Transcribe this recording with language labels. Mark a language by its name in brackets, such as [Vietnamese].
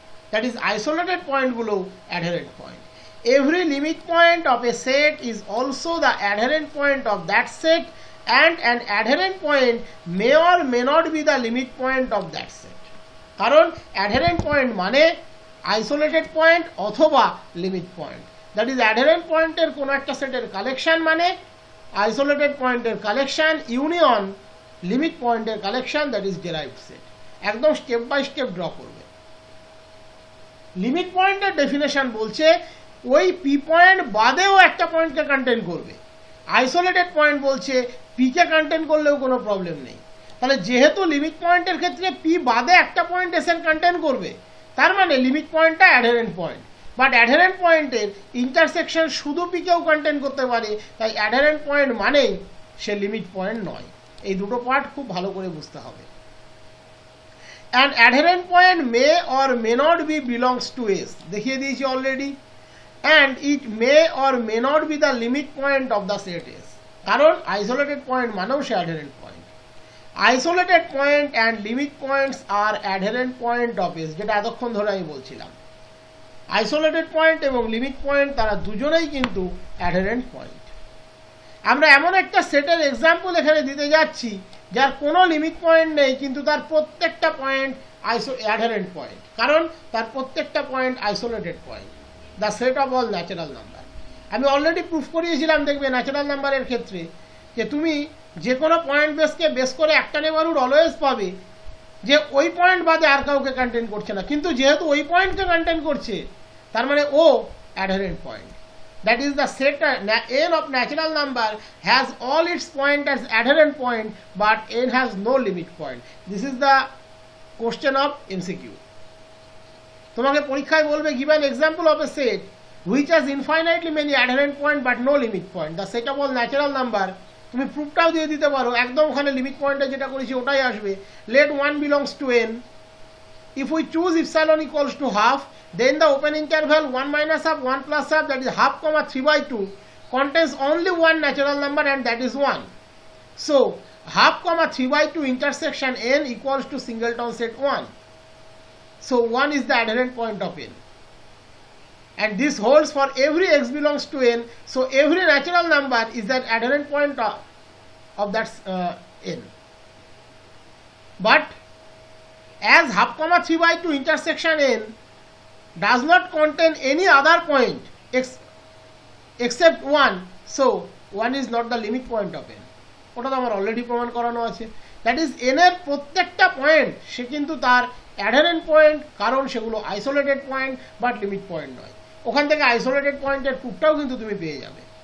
[English] That is isolated পয়েন্টগুলো adherent point. Every limit point of a set is also the adherent point of that set and an adherent point may or may not be the limit point of that set. [Bangla] কারণ adherent point মানে isolated point অথবা limit point, that is adherent point এর কোনো একটা সেটের collection মানে isolated point এর collection union limit point এর collection, [English] that is derived set. [Bangla] একদম স্টেপ বাই স্টেপ ড্র করবে। লিমিট পয়েন্টের ডেফিনেশন বলছে ওই পি পয়েন্ট বাদেও একটা পয়েন্টকে কন্টেন করবে। আইসোলেটেড পয়েন্ট বলছে পি কে কন্টেন করলেও কোনো প্রবলেম নেই। তাহলে যেহেতু লিমিট পয়েন্টের ক্ষেত্রে পি বাদে একটা পয়েন্ট এস এর কন্টেন করবে, তার মানে লিমিট পয়েন্টটা অ্যাডহেরেন্ট পয়েন্ট। বাট অ্যাডহেরেন্ট পয়েন্টের ইন্টারসেকশন শুধু পি কেও কন্টেন করতে পারে, তাই অ্যাডহেরেন্ট পয়েন্ট মানেই সে লিমিট পয়েন্ট নয়। এই দুটো পার্ট খুব ভালো করে বুঝতে হবে। [English] An adherent point may or may not be belongs to S, [Bangla] দেখিয়ে দিয়েছি already, [English] and it may or may not be the limit point of the set S, [Bangla] কারণ আইসোলেটেড পয়েন্ট মানেও সে অ্যাডহেরেন্ট point. [English] isolated point and limit points আর adherent point of S, [Bangla] যেটা এতক্ষণ ধরে আমি বলছিলাম। Isolated point এবং লিমিট পয়েন্ট তারা দুজনেই কিন্তু অ্যাডহেরেন্ট পয়েন্ট। আমরা এমন একটা সেটের এক্সাম্পল এখানে দিতে যাচ্ছি যার কোনো লিমিট পয়েন্ট নেই, কিন্তু তার প্রত্যেকটা পয়েন্ট অ্যাডহেরেন্ট পয়েন্ট, কারণ তার প্রত্যেকটা point isolated point. [English] The set of all natural number. [Bangla] আমি অলরেডি প্রুফ করিয়েছিলাম, দেখবে ন্যাচারাল নাম্বারের ক্ষেত্রে যে তুমি যে কোনো পয়েন্ট বেসকে বেস করে একটা নেবারহুড অলওয়েজ পাবে যে ওই পয়েন্ট বাদে আর কাউকে কন্টেন করছে না, কিন্তু যেহেতু ওই পয়েন্টকে কন্টেন করছে তার মানে ও অ্যাডহেরেন্ট point. [English] That is, the set n of natural number has all its point as adherent point, but n has no limit point. This is the question of MCQ. [Bangla] তোমাকে পরীক্ষায় বলবে [English] give an example of a set which has infinitely many adherent point but no limit point. The set of all natural number, [Bangla] তুমি প্রুফটাও দিয়ে দিতে পারো, একদম ওখানে limit পয়েন্টে যেটা করেছি ওটাই আসবে। [English] Let 1 belongs to n. If we choose epsilon equals to half, then the open interval 1 minus half 1 plus half, that is half comma 3/2, contains only one natural number and that is 1. So half comma 3/2 intersection n equals to singleton set 1. So 1 is the adherent point of n, and this holds for every x belongs to n. So every natural number is that adherent point of that n. But as half comma 3/2 intersection n does not contain any other point except 1, so 1 is not the limit point of n. [Bangla] ওটা তো আমার already প্রমাণ করানো আছে। That is n এর প্রত্যেকটা point সে কিন্তু তার অ্যাডহেরেন্ট পয়েন্ট, কারণ সেগুলো isolated point but limit point নয়। ওখান থেকে আইসোলেটেড পয়েন্টের প্রুফটাও কিন্তু তুমি পেয়ে যাবে।